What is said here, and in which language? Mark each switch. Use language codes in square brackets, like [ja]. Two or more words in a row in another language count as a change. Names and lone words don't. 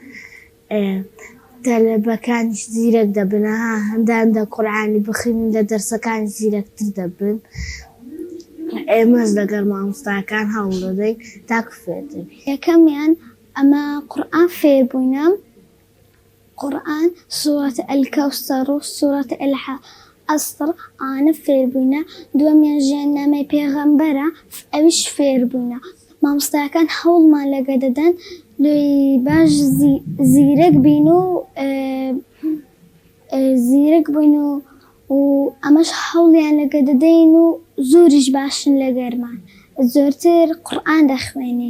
[ckb] تەلەبەکانیش زیرەک دەبن هەندان دە قورئانی بخوێنن لە دەرسەکانی زیرەکتر دەبن ئێمەش لەگەڵ مامۆستاکان هەوڵ دەدەین تاکو فێر دەبین. یەکەمیان ئەمە قورئان فێر بووینەم قرآن سورة الكوثر سورة العصر أنا فێر بووینە دووەمیان ژیاننامەی پێغەمبەرە ئەویش فێر بووینە مامۆستاکان هەوڵمان لەگە دەدەن لێی باش زیرەک بین و زیرەک بووین و ئەمەش هەوڵیان لەگە دەدەین و زۆریش باشن لەگەرمان زۆرتر قورئان دەخوێنین